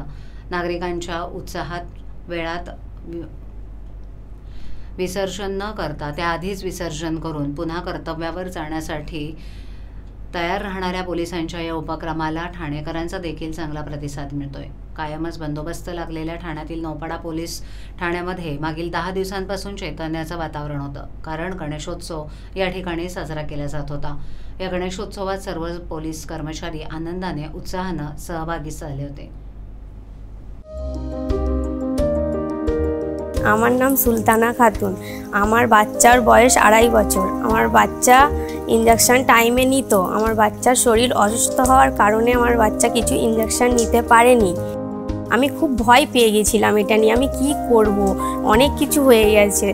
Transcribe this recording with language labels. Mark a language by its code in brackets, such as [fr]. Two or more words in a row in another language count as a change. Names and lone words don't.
[mr] नागरिकांच्या उत्साहात वेळात विसर्जन न करता त्याआधीच विसर्जन करून पुन्हा कर्तव्यावर जाण्यासाठी तयार राहणाऱ्या पोलिसांच्या या उपक्रमाला ठाणेकरांचा देखील चांगला प्रतिसाद मिळतोय. कायमच बंदोबस्त लागलेल्या ठाण्यातील नौपाडा पोलीस ठाण्यामध्ये मागील 10 दिवसांपासून चैतन्याचं वातावरण होतं. कारण गणेशोत्सव या ठिकाणी साजरा केला जात होता. या गणेशोत्सवात सर्व पोलीस कर्मचारी आनंदाने, उत्साहानं सहभागी झाले होते. [bn] আমার নাম সুলতানা খাতুন। আমার বাচ্চার বয়স 2.5 বছর। আমার বাচ্চা ইনজেকশন টাইমে নিত। আমার বাচ্চার শরীর অসুস্থ হওয়ার কারণে আমার বাচ্চা কিছু ইনজেকশন নিতে পারেনি। আমি খুব ভয় পেয়ে গেছিলাম এটা নিয়ে, আমি কি করব, অনেক কিছু হয়ে গেছে।